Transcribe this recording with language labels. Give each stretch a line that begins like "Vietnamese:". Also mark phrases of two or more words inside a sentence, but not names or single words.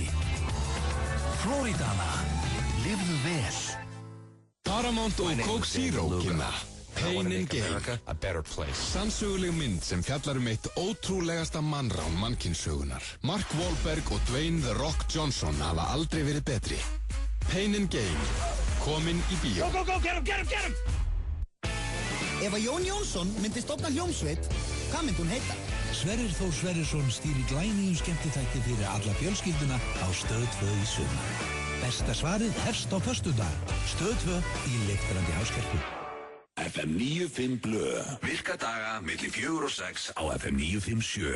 Icelandic: Flóridana. Lifðu vel. Paramount og Coke Zero kynna Pain and Gain. Sannsöguleg mynd sem fjallar eitt ótrúlegasta mannrán mannkynssögunar. Mark Wahlberg og Dwayne The Rock Johnson hafa aldrei verið betri. Pain and Gain. Komin í bíó.
English: Go, get him!
Icelandic: Ef að Jón Jónsson myndi stofna hljómsveit, Hvað myndi hún heita? Sverrir Þór Sverrisson stýrir glænýjum skemmtiþætti fyrir alla fjölskylduna á Stöð 2 í sumar. Besta svarið hefst á föstudag. Stöð 2 í leiktrandi háskerpu. FM 95 Blö. Virka daga milli 4 og 6 á FM 957.